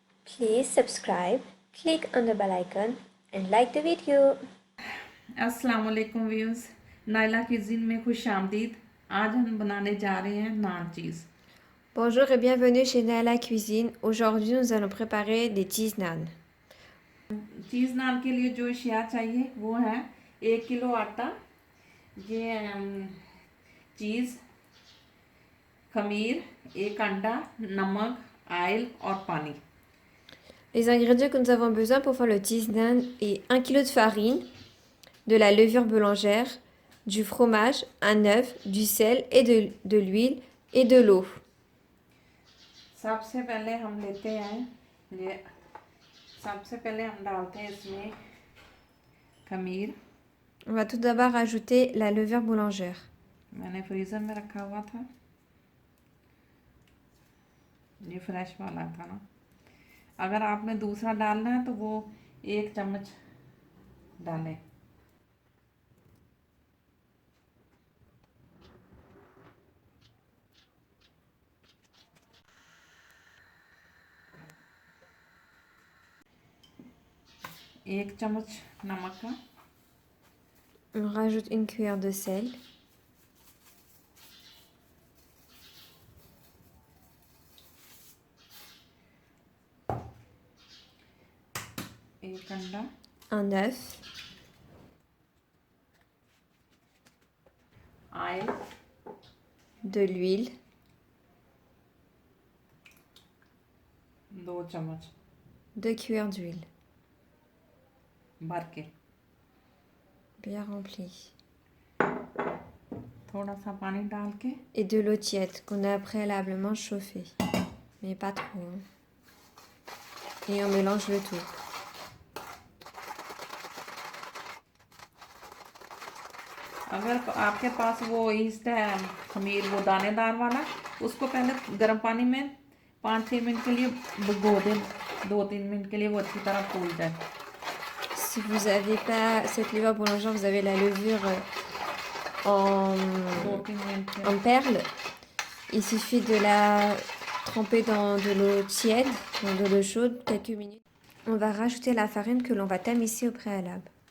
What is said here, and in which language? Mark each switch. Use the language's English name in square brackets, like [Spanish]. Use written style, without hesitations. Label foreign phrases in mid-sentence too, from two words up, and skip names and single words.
[English] Please subscribe, click on the bell icon and like the video. [Urdu] السلام علیکم ویورز، نائلہ کچن میں خوش آمدید. آج ہم بنانے جا رہے ہیں نان چیز. [French] Bonjour et bienvenue chez Naila Cuisine. Aujourd'hui, nous allons préparer des cheese naan. [Urdu] چیز نان کے لیے جو اشیا چاہیے وہ ہے 1 کلو آٹا، یہ چیز، خمیر، ایک انڈا، نمک، آئل اور پانی. [French] Les ingrédients que nous avons besoin pour faire le cheese naan est 1 kg de farine, de la levure boulangère, du fromage, un œuf, du sel et de l'huile et de l'eau. [Urdu] سب سے پہلے ہم لیتے ہیں یہ سب سے پہلے ہم ڈالتے ہیں اس میں خمیر. [French] On va tout d'abord ajouter la levure boulangère. [Urdu] میں نے فریزر میں رکھا ہوا تھا، یہ فریش والا تھا نا. اگر آپ نے دوسرا ڈالنا ہے تو وہ 1 چمچ ڈالیں. ایک چمچ نمک کا, [French] On rajoute une cuillère de sel, [Urdu] ایک انڈا, [French] un œuf, [Urdu] ऑयल, [French] de l'huile, [Urdu] 2 चम्मच [French] 2 cuillères d'huile, [Urdu] بھر کے, [French] bien remplie, [Urdu] تھوڑا سا پانی ڈال کے [French] et de l'eau tiède qu'on a préalablement chauffée, mais pas trop. Hein. Et on mélange le tout. [Urdu] اگر آپ کے پاس وہ ایسٹ ہے خمیر، وہ دانے دار والا، اس کو پہلے گرم پانی میں 5-6 منٹ کے لیے بھگو دیں، 2-3 منٹ کے لیے وہ اچھی طرح پھول جائے. [French] Si vous n'avez pas cette levure boulangère, vous avez la levure en, [Urdu] 2-3 मिनट [French] en perles. Il suffit de la tremper dans de l'eau tiède, dans de l'eau chaude, quelques minutes. On va rajouter la farine que l'on va tamiser au préalable.